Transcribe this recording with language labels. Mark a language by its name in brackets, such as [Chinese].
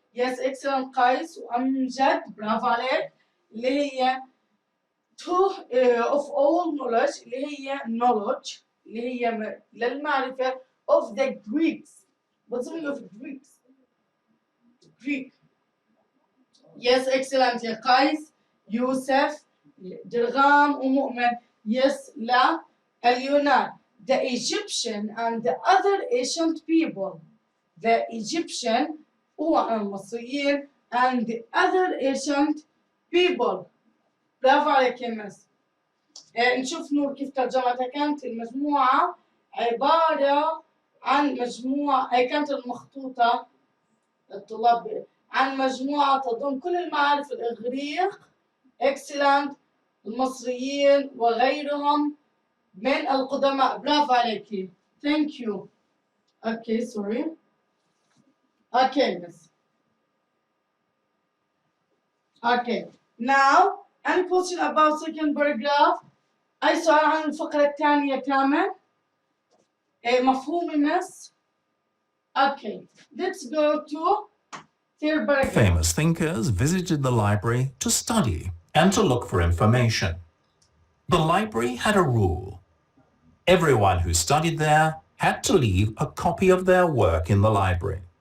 [English] Yes excellent [Arabic] قيس وأمجد برافو عليك. اللي هي [English] of all knowledge اللي هي knowledge [Arabic] اللي هي للمعرفة [English] of the Greeks. What's the meaning of Greeks? Greek. Yes excellent [Arabic] يا قيس يوسف درغام ومؤمن. [English] Yes [Arabic] لا اليونان. [English] The Egyptian and the other ancient people. The Egyptian [Arabic] المصريين [English] and the other ancient people. [Arabic] برافو عليك يا مس. نشوف نور كيف ترجمتها. كانت المجموعة عبارة عن مجموعة كانت المخطوطة الطلاب عن مجموعة تضم كل المعارف الإغريق. [English] Excellent. [Arabic] المصريين وغيرهم من القدماء. برافو عليكي. [English] Thank you. Okay, sorry. Okay, miss. Okay. Now, any question about second paragraph? [Arabic] أي سؤال عن الفقرة الثانية تامر؟ مفهوم miss? [English] Okay. Let's go to third paragraph. Famous thinkers visited the library to study and to look for information. The library had a rule. Everyone who studied there had to leave a copy of their work in the library.